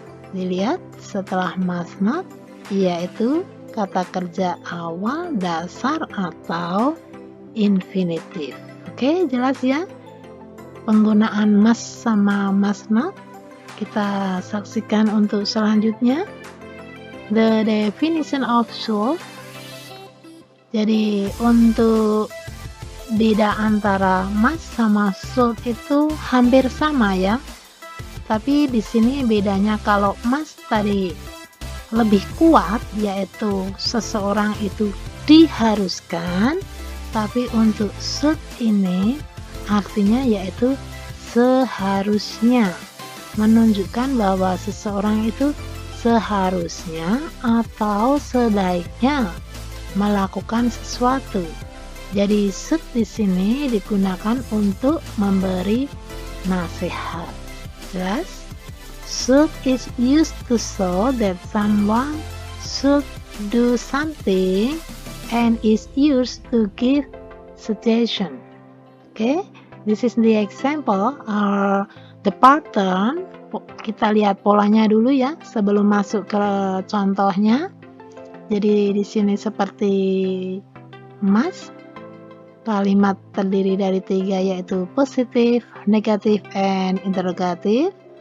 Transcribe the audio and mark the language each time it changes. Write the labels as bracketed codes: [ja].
[id] Dilihat setelah must not yaitu kata kerja awal dasar atau infinitive. Oke, jelas ya penggunaan must sama must not. Kita saksikan untuk selanjutnya. [en] The definition of should. [id] Jadi untuk beda antara must sama should itu hampir sama ya. Tapi di sini bedanya kalau must tadi lebih kuat yaitu seseorang itu diharuskan, tapi untuk should ini artinya yaitu seharusnya, menunjukkan bahwa seseorang itu seharusnya atau sebaiknya melakukan sesuatu. Jadi should di sini digunakan untuk memberi nasihat. Jelas? [en] Should is used to show that someone should do something and is used to give suggestion. Okay, this is the example or the pattern. [id] Kita lihat polanya dulu ya sebelum masuk ke contohnya. Jadi di sini seperti must, kalimat terdiri dari 3 yaitu positif, negatif, and interrogatif.